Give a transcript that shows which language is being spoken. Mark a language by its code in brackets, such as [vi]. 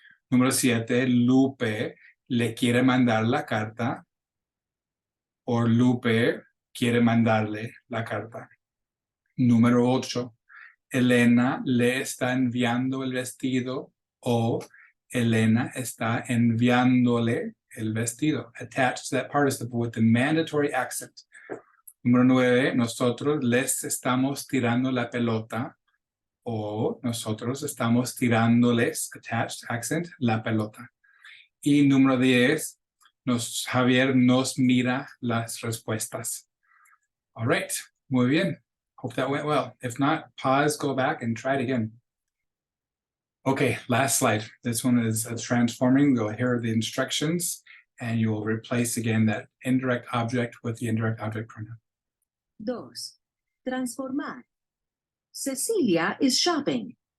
[es] Número 7, Lupe le quiere mandar la carta, o Lupe quiere mandarle la carta. Número 8, Elena le está enviando el vestido, o Elena está enviándole el vestido. [en] Attached to that participle with the mandatory accent. [es] Número 9, nosotros les estamos tirando la pelota, o nosotros estamos tirándoles, [en] attached accent, [es] la pelota. Y número 10, Javier nos mira las respuestas. [en] All right, [es] muy bien. [en] Hope that went well. If not, pause, go back, and try it again. Okay, last slide. This one is transforming. Go here are the instructions, and you will replace again that indirect object with the indirect object pronoun. 2. Transformar. Cecilia is shopping.